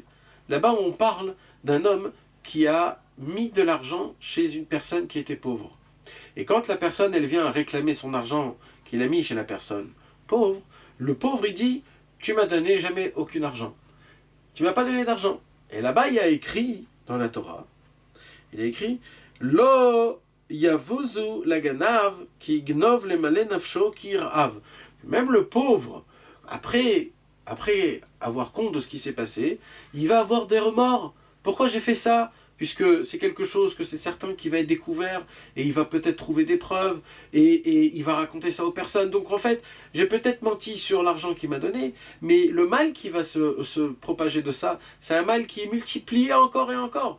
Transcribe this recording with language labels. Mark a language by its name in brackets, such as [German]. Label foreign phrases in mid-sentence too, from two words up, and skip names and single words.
[French] Là-bas, on parle d'un homme qui a mis de l'argent chez une personne qui était pauvre. Et quand la personne, elle vient réclamer son argent qu'il a mis chez la personne pauvre, le pauvre, il dit « Tu m'as donné jamais aucun argent. Tu m'as pas donné d'argent. » Et là-bas, il y a écrit, dans la Torah, il y a écrit « [Hebrew] Lo yavuzu laganav ki gnov lemale nafsho ki irav [French] » Même le pauvre, après avoir compte de ce qui s'est passé, il va avoir des remords. Pourquoi j'ai fait ça? Puisque c'est quelque chose que c'est certain qui va être découvert, et il va peut-être trouver des preuves, et il va raconter ça aux personnes. Donc en fait, j'ai peut-être menti sur l'argent qu'il m'a donné, mais le mal qui va se propager de ça, c'est un mal qui est multiplié encore et encore.